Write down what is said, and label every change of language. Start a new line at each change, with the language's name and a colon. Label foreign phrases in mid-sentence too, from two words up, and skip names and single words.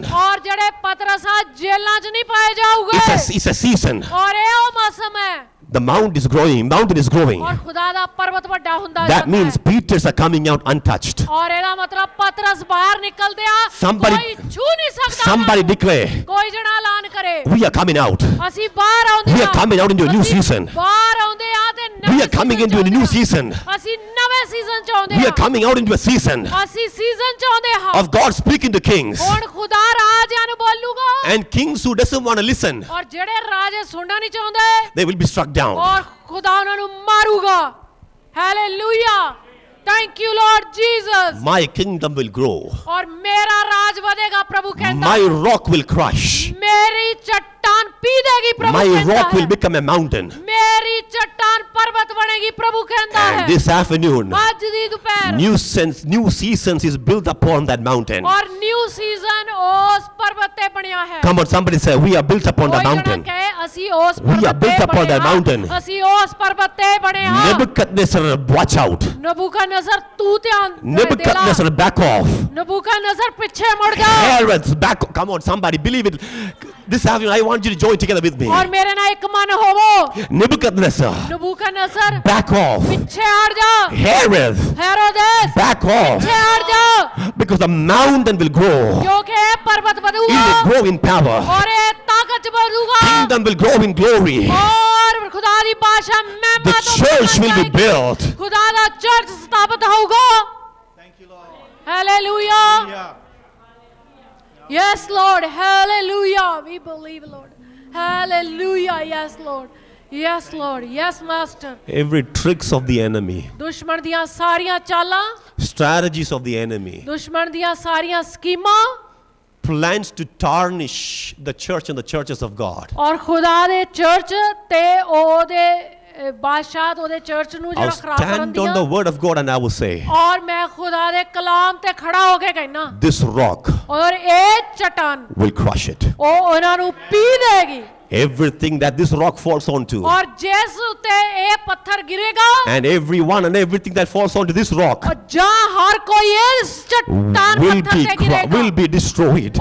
Punjabi: ਔਰ ਜਿਹੜੇ ਪਤਰਸਾ ਜੇਲਾਂ 'ਚ ਨਹੀਂ ਪਾਏ ਜਾਊਗੇ
English: It's a season.
Punjabi: ਔਰ ਇਹ ਉਹ ਮੌਸਮ ਹੈ
English: The mountain is growing. Mountain is growing.
Punjabi: ਔਰ ਖੁਦਾ ਦਾ ਪਰਬਤ ਵੱਡਾ ਹੁੰਦਾ
English: That
Punjabi: ਜਾਂਦਾ
English: means
Punjabi: ਹੈ
English: Peters are coming out untouched.
Punjabi: ਔਰ ਇਹਦਾ ਮਤਲਬ ਪਤਰਸ ਬਾਹਰ ਨਿਕਲਦੇ ਆ
English: Somebody-
Punjabi: ਕੋਈ ਛੂ ਨਹੀਂ ਸਕਦਾ
English: Somebody
Punjabi: ਉਹਨਾਂ ਨੂੰ।
English: declare,
Punjabi: ਕੋਈ ਜਣਾ ਐਲਾਨ ਕਰੇ
English: we are coming out.
Punjabi: ਅਸੀਂ ਬਾਹਰ ਆਉਂਦੇ
English: We
Punjabi: ਆ
English: are coming out into a new
Punjabi: ਅਸੀਂ
English: season.
Punjabi: ਬਾਹਰ ਆਉਂਦੇ ਆ ਤੇ
English: We
Punjabi: ਨਵੇਂ
English: are coming
Punjabi: season 'ਚ
English: into a new
Punjabi: ਆਉਂਦੇ ਆ।
English: season.
Punjabi: ਅਸੀਂ ਨਵੇਂ ਸੀਜ਼ਨ ਚ ਆਉਂਦੇ
English: We
Punjabi: ਆ
English: are coming out into a season
Punjabi: ਅਸੀਂ ਸੀਜ਼ਨ ਚ ਆਉਂਦੇ ਹਾਂ
English: of God speaking to kings.
Punjabi: ਹੁਣ ਖੁਦਾ ਰਾਜਿਆਂ ਨੂੰ ਬੋਲੂਗਾ
English: And kings who doesn't want to listen,
Punjabi: ਔਰ ਜਿਹੜੇ ਰਾਜੇ ਸੁਣਨਾ ਨਹੀਂ ਚਾਹੁੰਦੇ
English: they will be struck down.
Punjabi: ਔਰ ਖੁਦਾ ਉਹਨਾਂ ਨੂੰ ਮਾਰੂਗਾ
English: Hallelujah thank you Lord Jesus My kingdom will grow.
Punjabi: ਔਰ ਮੇਰਾ ਰਾਜ ਵਧੇਗਾ ਪ੍ਰਭੂ ਕਹਿੰਦਾ
English: My rock will crush.
Punjabi: ਮੇਰੀ ਚੱਟਾਨ ਪੀ ਦੇਗੀ ਪ੍ਰਭੂ
English: My
Punjabi: ਕਹਿੰਦਾ
English: rock will
Punjabi: ਹੈ
English: become a mountain.
Punjabi: ਮੇਰੀ ਚੱਟਾਨ ਪਰਬਤ ਬਣੇਗੀ ਪ੍ਰਭੂ ਕਹਿੰਦਾ ਹੈ
English: And this afternoon,
Punjabi: ਅੱਜ ਦੀ ਦੁਪਹਿਰ
English: new seasons is built upon that mountain.
Punjabi: ਔਰ
English: new season
Punjabi: ਉਸ ਪਰਬਤ ਤੇ ਬਣਿਆ ਹੈ
English: Come on, somebody say, we are built upon that
Punjabi: ਕੋਈ ਜਣਾ
English: mountain.
Punjabi: ਕਹੇ ਅਸੀਂ ਉਸ
English: We are
Punjabi: ਪਰਬਤ
English: built
Punjabi: ਤੇ
English: upon
Punjabi: ਬਣੇ
English: that
Punjabi: ਹਾਂ
English: mountain.
Punjabi: ਅਸੀਂ ਉਸ ਪਰਬਤ ਤੇ ਬਣੇ ਹਾਂ
English: Nebuchadnezzar, watch out.
Punjabi: ਨਬੂਕਦਨਜ਼ਰ ਤੂੰ ਧਿਆਨ ਦੇ ਲਾ
English: Nebuchadnezzar, back off.
Punjabi: ਨਬੂਕਦਨਜ਼ਰ ਪਿੱਛੇ ਮੁੜ ਜਾ
English: Herod's back. Come on, somebody believe it. This afternoon, I want you to join together with me.
Punjabi: ਔਰ ਮੇਰੇ ਨਾਲ ਇੱਕ ਮਨ ਹੋਵੋ
English: Nebuchadnezzar,
Punjabi: ਨਬੂਕਦਨਜ਼ਰ
English: back off.
Punjabi: ਪਿੱਛੇ ਹਟ ਜਾ
English: Herod,
Punjabi: ਹੈਰੋਦੇਸ
English: back off.
Punjabi: ਪਿੱਛੇ ਹਟ ਜਾ
English: Because the mountain will grow.
Punjabi: ਕਿਉਂਕਿ ਇਹ ਪਰਬਤ
English: It
Punjabi: ਵਧੂਗਾ
English: will grow in power.
Punjabi: ਔਰ ਇਹ ਤਾਕਤ ਚ ਵਧੂਗਾ
English: Kingdom will grow in glory.
Punjabi: ਔਰ ਖੁਦਾ ਦੀ ਬਾਦਸ਼ਾਹ
English: The
Punjabi: ਮਹਿਮਾ ਤੋਂ
English: church will be
Punjabi: ਜਾਏਗੀ।
English: built.
Punjabi: ਖੁਦਾ ਦਾ ਚਰਚ ਸਥਾਪਿਤ ਹੋਊਗਾ ਹਾਲੇਲੂਇਆ
English: Yes, Lord. Hallelujah. We believe, Lord. Hallelujah. Yes, Lord. Yes, Lord. Yes, Master. Every tricks of the enemy,
Punjabi: ਦੁਸ਼ਮਣ ਦੀਆਂ ਸਾਰੀਆਂ ਚਾਲਾਂ,
English: strategies of the enemy,
Punjabi: ਦੁਸ਼ਮਣ ਦੀਆਂ ਸਾਰੀਆਂ ਸਕੀਮਾਂ
English: plans to tarnish the church and the churches of God.
Punjabi: ਔਰ ਖੁਦਾ ਦੇ ਚਰਚ ਤੇ ਉਹਦੇ ਬਾਦਸ਼ਾਹ ਉਹਦੇ ਚਰਚ ਨੂੰ
English: I'll
Punjabi: ਜਿਹੜਾ ਖਰਾਬ ਕਰਨ
English: stand on
Punjabi: ਦੀਆਂ
English: the word of God and I will say,
Punjabi: ਔਰ ਮੈਂ ਖੁਦਾ ਦੇ ਕਲਾਮ ਤੇ ਖੜਾ ਹੋ ਕੇ ਕਹਿਣਾ
English: this rock
Punjabi: ਔਰ ਇਹ ਚਟਾਨ
English: will crush it.
Punjabi: ਉਹ ਉਹਨਾਂ ਨੂੰ ਪੀ ਦੇਗੀ
English: Everything that this rock falls onto,
Punjabi: ਔਰ ਜਿਸ ਉੱਤੇ ਇਹ ਪੱਥਰ ਗਿਰੇਗਾ
English: and everyone and everything that falls onto this rock
Punjabi: ਔਰ ਜਾਂ ਹਰ ਕੋਈ ਇਸ ਚਟਾਨ
English: will
Punjabi: ਪੱਥਰ ਤੇ ਗਿਰੇਗਾ
English: will be destroyed.